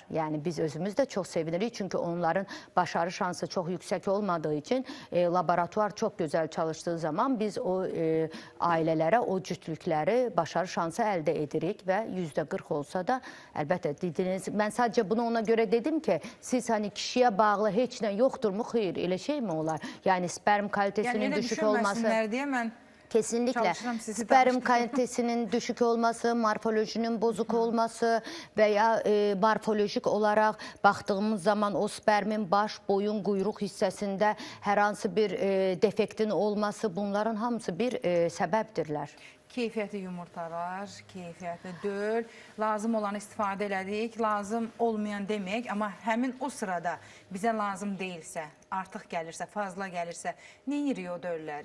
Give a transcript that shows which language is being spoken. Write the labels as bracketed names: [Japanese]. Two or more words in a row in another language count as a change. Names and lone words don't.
[Azerbaijani] Yəni biz özümüz də çox sevinirik, çünki onların başarı şansı çox yüksək olmadığı üçün laboratuvar çox gözəl çalışdığı zaman biz o ailələrə, o cütlükləri başarı şansı əldə edirik və %40 olsa da, əlbəttə dediniz, mən sadəcə bunu ona görə dedim ki, siz hani kişiyə bağlı heç nə yoxdurmu? Xeyr, elə şey mi olar? [Turkish] Yəni sperm kalitesinin düşük olması... [Azerbaijani] Yəni elə düşünməsinlər deyə mən... [Turkish] Kesinlikle sperm kalitesinin düşük olması, morfolojinin bozuk olması veya morfolojik olarak baktığımız zaman o spermin baş, boyun, [Azerbaijani] quyruq hissəsində hər hansı bir defektin olması, bunların hamısı bir səbəbdirlər. Keyfiyyətli yumurtalar, keyfiyyətli döl, lazım olanı istifadə elədik, lazım olmayan demək, amma həmin o sırada bizə lazım deyilsə, artıq gəlirsə, fazla gəlirsə, nə yirik o dölləri?